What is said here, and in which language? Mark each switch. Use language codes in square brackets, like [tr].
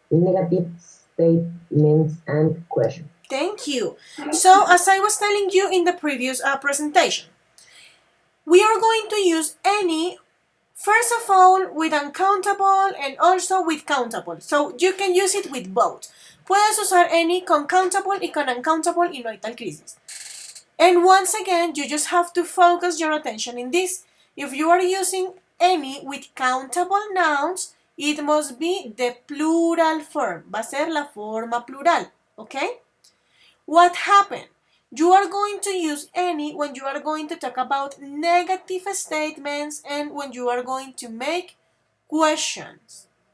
[en] Negative statements and questions. Thank you. So, as I was telling you in the previous presentation, we are going to use any, first of all, with uncountable and also with countable. So, you can use it with both. [es] Puedes usar any con countable y con uncountable y no hay tal crisis. [en] And once again, you just have to focus your attention in this. If you are using any with countable nouns, it must be the plural form. [es] Va a ser la forma plural, okay? [en] What happened? You are going to use any when you are going to talk about negative statements and when you are going to make questions.